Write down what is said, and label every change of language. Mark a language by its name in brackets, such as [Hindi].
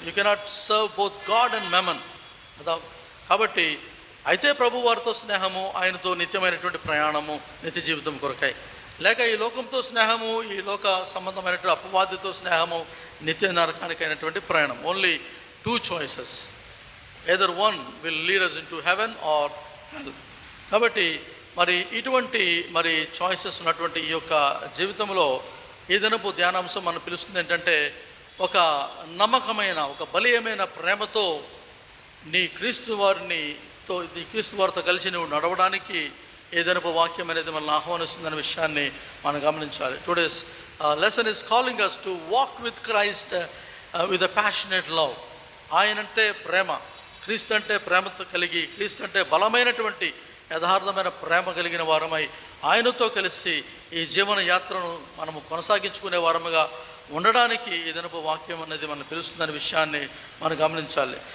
[English] you cannot serve both God and mammon [Telugu] కదా. కాబట్టి అయితే ప్రభు వారితో స్నేహము, ఆయనతో నిత్యమైనటువంటి ప్రయాణము, నిత్య జీవితం కొరకై, లేక ఈ లోకంతో స్నేహము, ఈ లోక సంబంధమైనటువంటి అపవాదితో స్నేహము, నిత్య నరకానికైనటువంటి ప్రయాణం. [English] Only 2 choices. Either one will lead us into heaven or hell. [Telugu] కాబట్టి మరి ఇటువంటి చాయిసెస్ ఉన్నటువంటి ఈ యొక్క జీవితంలో ఈ దినపు ధ్యానాంశం మనం పిలుస్తుంది ఏంటంటే, ఒక నమ్మకమైన, ఒక బలీయమైన ప్రేమతో నీ క్రీస్తు వారితో కలిసి నువ్వు నడవడానికి ఏదైనా వాక్యం అనేది మనల్ని ఆహ్వానిస్తుందనే విషయాన్ని మనం గమనించాలి. [English] Today's lesson is calling us to walk with Christ with a passionate love. [Telugu] ఆయనంటే ప్రేమ, క్రీస్తు అంటే ప్రేమతో కలిగి, క్రీస్తు అంటే బలమైనటువంటి యథార్థమైన ప్రేమ కలిగిన వారమై ఆయనతో కలిసి ఈ జీవన యాత్రను మనము కొనసాగించుకునే వారముగా ఉండడానికి ఏదైనా వాక్యం అనేది మనం పిలుస్తుందనే విషయాన్ని మనం గమనించాలి.